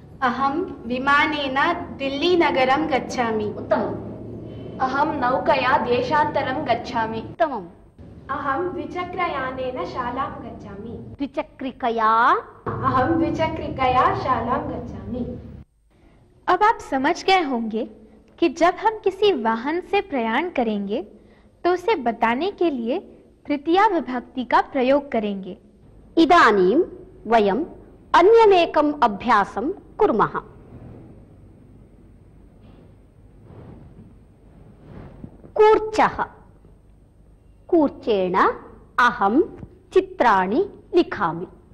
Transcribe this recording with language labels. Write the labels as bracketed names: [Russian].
[Sanskrit] अहं विमानेन दिल्लीनगरं गच्छामि। उत्तमम्। अहं नौकया देशान्तरं गच्छामि। उत्तमम्। अहं द्विचक्रयानेन शालां गच्छामि। द्विचक्रिकया अहं द्विचक्रिकया शालां गच्छामि। [Hindi] अब आप समझ गए होंगे कि जब हम किसी वाहन से प्रयाण करेंगे तो उसे बताने के लिए तृतीया विभक्ति का प्रयोग करेंगे। [Sanskrit] इदानीं वयम् अन्यमेकम् अभ्यासं कुर्मः। कूर्चः। कूर्चेण अहं चित्राणि लिखामि।